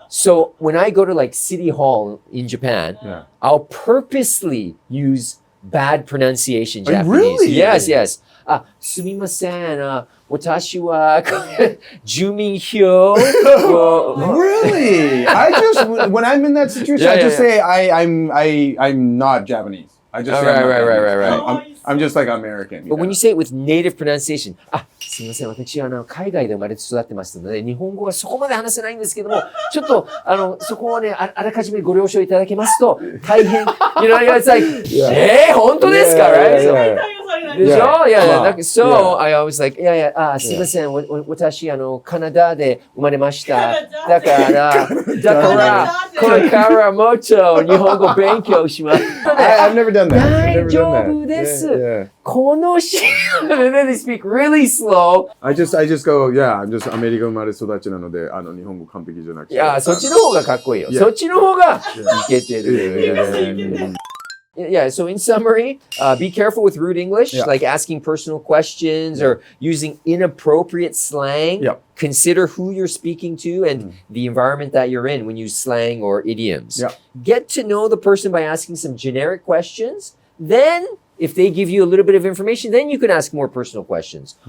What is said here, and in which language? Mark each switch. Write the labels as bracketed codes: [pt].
[en] So when I go to like City Hall in Japan, I'll purposely use bad pronunciation Japanese. Really? Yes. [ja] すみません。私は住民票 [en] Really? When I'm in that situation, I just say I'm not Japanese. I just say right. I'm just like American. But when you say it with native pronunciation, [ja] すみません、私は海外で生まれて育ってましたので、日本語はそこまで話せないんですけども、ちょっとそこをね、あらかじめご了承いただけますと大変。 [en] It's like, [ja] 本当ですか、 [en] right? Yeah, Yeah. So Yeah. [ja] I always like, すいません、私カナダで生まれました。だからこれからもっと日本語勉強します。 [en] I've never done that. [ja] 大丈夫です。このシーン [en] and then they speak really slow. I just go, I'm just [ja] アメリカ生まれ育ちなので、日本語完璧じゃなくて。いや、そっちの方がかっこいいよ。そっちの方がいけてる。 [en] Yeah, so in summary, be careful with rude English, like asking personal questions or using inappropriate slang. Consider who you're speaking to and the environment that you're in when you use slang or idioms. Get to know the person by asking some generic questions. Then, if they give you a little bit of information, then you can ask more personal questions.